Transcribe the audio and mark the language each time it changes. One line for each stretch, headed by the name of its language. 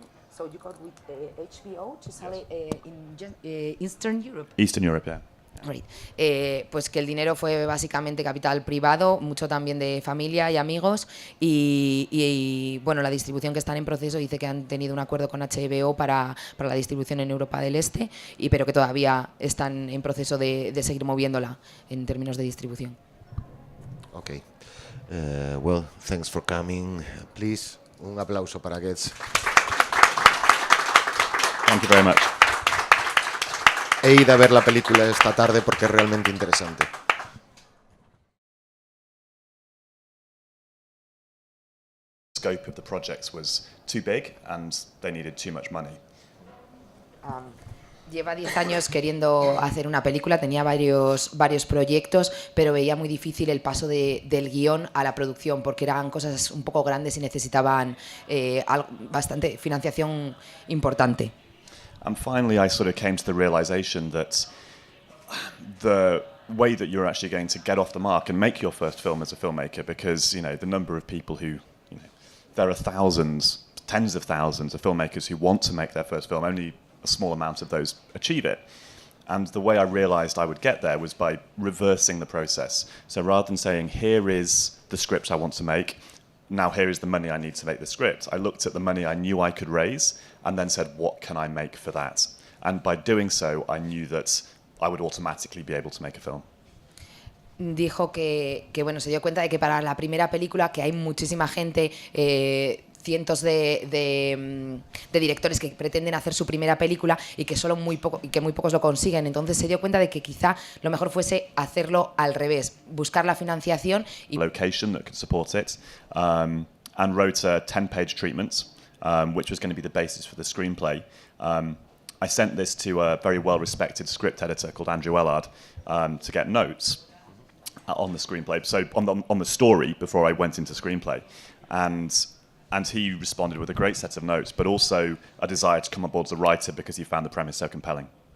English: So you got with HBO to sell it in Eastern Europe? Eastern Europe, yeah. Right.
Spanish: Pues que el dinero fue básicamente capital privado, mucho también de familia y amigos, y bueno, la distribución que están en proceso dice que han tenido un acuerdo con HBO para la distribución en Europa del Este, pero que todavía están en proceso de seguir moviéndola en términos de distribución.
English: Okay. Well, thanks for coming. Please,
Spanish: un aplauso para
English: Getz. Thank you very much.
Spanish: e id a ver la película esta tarde porque es realmente interesante.
English: Scope of the projects was too big and they needed too much money.
Spanish: Lleva 10 años queriendo hacer una película, tenía varios proyectos, pero veía muy difícil el paso del guión a la producción, porque eran cosas un poco grandes y necesitaban bastante financiación importante.
English: And finally, I sort of came to the realization that the way that you're actually going to get off the mark and make your first film as a filmmaker, because the number of people who, there are thousands, tens of thousands of filmmakers who want to make their first film, only a small amount of those achieve it. And the way I realized I would get there was by reversing the process. So rather than saying, here is the script I want to make, now here is the money I need to make the script, I looked at the money I knew I could raise and then said, what can I make for that? And by doing so, I knew that I would automatically be able to make a film.
Spanish: Dijo que bueno, se dio cuenta de que para la primera película, que hay muchísima gente, cientos de directores que pretenden hacer su primera película y que muy pocos lo consiguen. Entonces se dio cuenta de que quizá lo mejor fuese hacerlo al revés, buscar la financiación y
English: Location that could support it, and wrote a 10-page treatment, which was going to be the basis for the screenplay. I sent this to a very well-respected script editor called Andrew Ellard to get notes on the screenplay, so on the story before I went into screenplay, and he responded with a great set of notes, but also a desire to come on board as a writer because he found the premise so compelling.